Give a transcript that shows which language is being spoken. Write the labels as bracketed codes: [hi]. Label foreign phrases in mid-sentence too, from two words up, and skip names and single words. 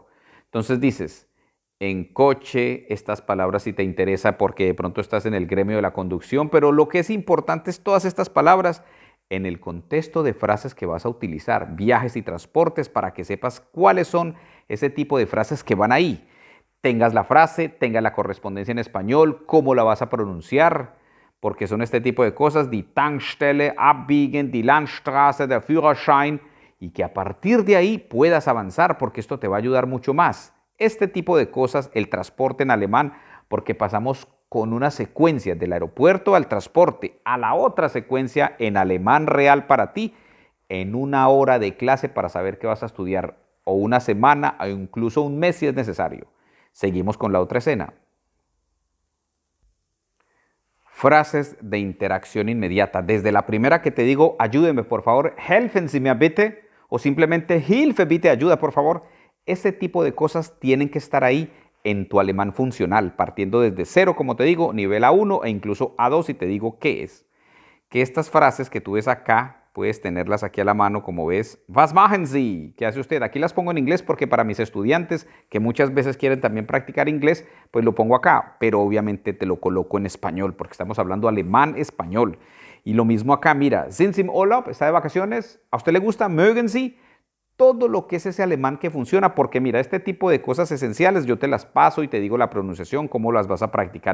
[es] Entonces dices, en coche, estas palabras si te interesa porque de pronto estás en el gremio de la conducción, pero lo que es importante es todas estas palabras en el contexto de frases que vas a utilizar, viajes y transportes, para que sepas cuáles son ese tipo de frases que van ahí. Tengas la frase, tengas la correspondencia en español, cómo la vas a pronunciar, porque son este tipo de cosas, [de] die Tankstelle, abbiegen, die Landstraße, der Führerschein, [es] y que a partir de ahí puedas avanzar, porque esto te va a ayudar mucho más. Este tipo de cosas, el transporte en alemán, porque pasamos con una secuencia del aeropuerto al transporte, a la otra secuencia en alemán real para ti, en una hora de clase para saber qué vas a estudiar, o una semana, o incluso un mes si es necesario. Seguimos con la otra escena. Frases de interacción inmediata. Desde la primera que te digo, ayúdeme por favor, [de] helfen Sie mir bitte, [es] o simplemente [de] Hilfe bitte, [es] ayuda por favor. Ese tipo de cosas tienen que estar ahí en tu alemán funcional, partiendo desde cero, como te digo, nivel A1 e incluso A2, y te digo qué es. Que estas frases que tú ves acá, puedes tenerlas aquí a la mano, como ves. [de] Was machen Sie? [es] ¿Qué hace usted? Aquí las pongo en inglés porque para mis estudiantes, que muchas veces quieren también practicar inglés, pues lo pongo acá, pero obviamente te lo coloco en español, porque estamos hablando alemán-español. Y lo mismo acá, mira, [de] sind Sie im Urlaub? [es] ¿Está de vacaciones? ¿A usted le gusta? [de] ¿Mögen Sie? [es] Todo lo que es ese alemán que funciona, porque mira, este tipo de cosas esenciales yo te las paso y te digo la pronunciación, cómo las vas a practicar.